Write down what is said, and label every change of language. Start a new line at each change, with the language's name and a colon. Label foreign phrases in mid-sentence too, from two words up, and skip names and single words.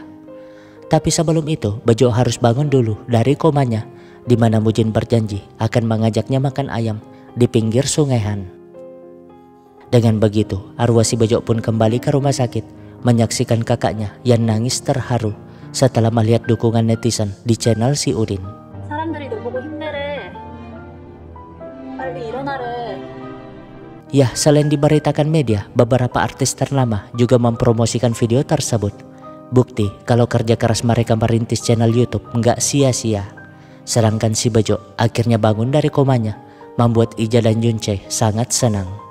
Indonesian: Tapi sebelum itu Bejo harus bangun dulu dari komanya, di mana Mujin berjanji akan mengajaknya makan ayam di pinggir Sungai Han. Dengan begitu, arwah si Bejo pun kembali ke rumah sakit, menyaksikan kakaknya yang nangis terharu setelah melihat dukungan netizen di channel si Udin.
Korean: 사람들이 너 보고 힘내래. 빨리 일어나래.
Indonesian: Ya, selain diberitakan media, beberapa artis ternama juga mempromosikan video tersebut. Bukti kalau kerja keras mereka merintis channel YouTube nggak sia-sia. Sedangkan si Bejo akhirnya bangun dari komanya, membuat Ija dan Yunche sangat senang.